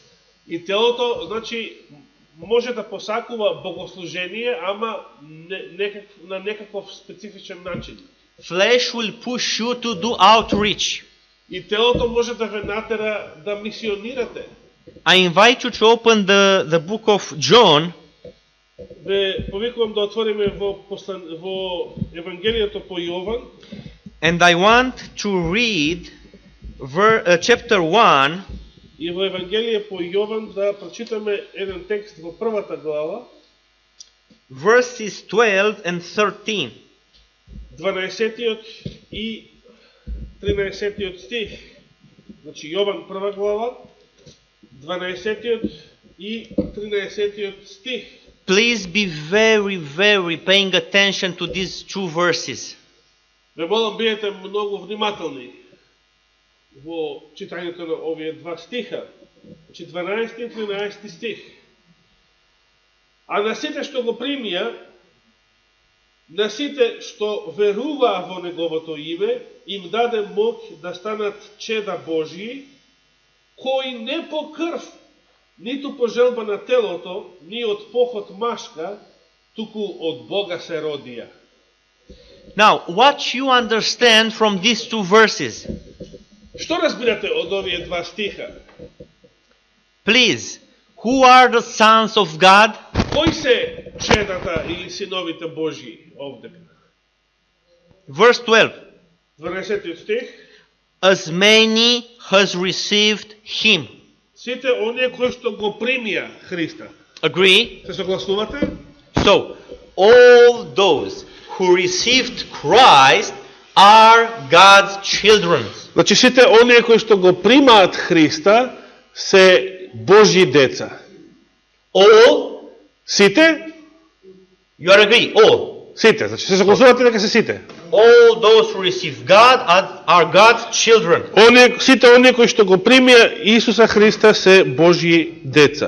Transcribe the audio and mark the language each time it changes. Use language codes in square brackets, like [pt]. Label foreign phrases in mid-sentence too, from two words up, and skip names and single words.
[mk] И телото, значи, може да посакува богослужение, ама на некаков специфичен начин. [en] Flesh will push you to do outreach. [mk] И телото може да ве натера да мисионирате. [en] I invite you to open the book of John. [mk] Ве повикувам да отвориме во Евангелието по Јован. [en] And I want to read chapter 1. [mk] И во Евангелие по Јован да прочитаме еден текст во првата глава. [en] Verses 12 and 13. [mk] 12-тиот и 13-тиот стих. Значи Јован прва глава, 12-тиот и 13-тиот стих. [en] Please be very paying attention to these two verses. [mk] Ве молам бидете многу внимателни во читањето на овие два стиха. Значи 12 и 13 стих. А на сите што го примија, на сите што веруваа во неговото име, им даде моќ да станат чеда Божии, кои не по крв, ниту по желба на телото, ни од похот машка, туку од Бога се родија. [en] Now, what you understand from these two verses? [mk] Што разбирате од овие два стиха? [en] Please, who are the sons of God? [mk] Кои се чедата или синовите Божии овде? [en] Verse 12. [mk] 12 стих. [en] As many has received him. [mk] Сите оние кои што го примија Христа. [en] Agree? [mk] Се согласувате? [en] So, all those who received Christ are God's children. [mk] Значи сите оние кои што го примаат Христа се Божји деца. [en] All? [mk] Сите? [en] You are agree? All. [mk] Сите. Значи се согласувате дека се сите. [en] All those who receive God are God's children. [mk] Сите оние кои што го примија Исуса Христа се Божји деца.